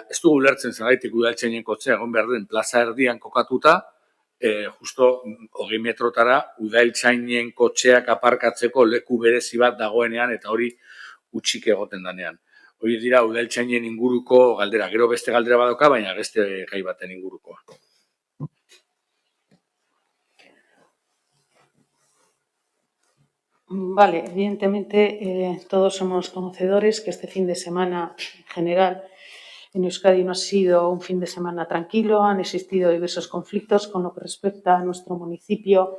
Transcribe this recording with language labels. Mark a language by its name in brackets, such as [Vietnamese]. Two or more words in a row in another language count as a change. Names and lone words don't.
[Basque] Ez dugu ulertzen zergatik udaltzainen kotxea egon behar den plaza erdian kokatuta, justo 20 metrotara udaltzainen kotxeak aparkatzeko leku berezi bat dagoenean eta hori utxik egoten danean. Hori dira udaltzainen inguruko galdera. Gero beste galdera badoka, baina beste gai baten ingurukoa. [Spanish] Vale, evidentemente todos somos conocedores que este fin de semana en general en Euskadi no ha sido un fin de semana tranquilo, han existido diversos conflictos con lo que respecta a nuestro municipio.